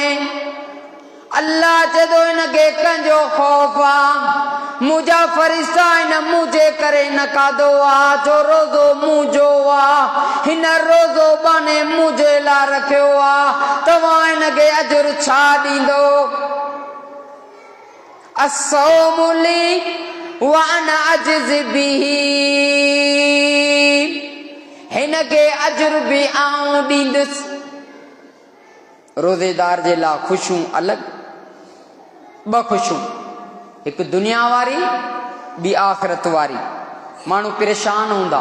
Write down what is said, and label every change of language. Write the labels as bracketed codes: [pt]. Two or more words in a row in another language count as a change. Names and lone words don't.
[sd] अल्लाह चवंदो हिनखे कंहिंजो ख़ौफ़ आहे, मुंहिंजा फरिश्ता हिन मुंहिंजे करे न खाधो आहे, जो रोज़ो मुंहिंजो आहे, हिन रोज़ो बाने मुंहिंजे लाइ रखियो आहे, तव्हां हिनखे अजुर छा ॾींदो? [ar] الصوم لي وأنا أجزي به, [sd] हिनखे अजुर बि आऊं ॾींदुसि। रोज़ेदार जे लाइ ख़ुशियूं अलॻि, 2 ख़ुशियूं, हिकु दुनिया वारी, ॿी आख़िरत वारी। माण्हू परेशान हूंदा।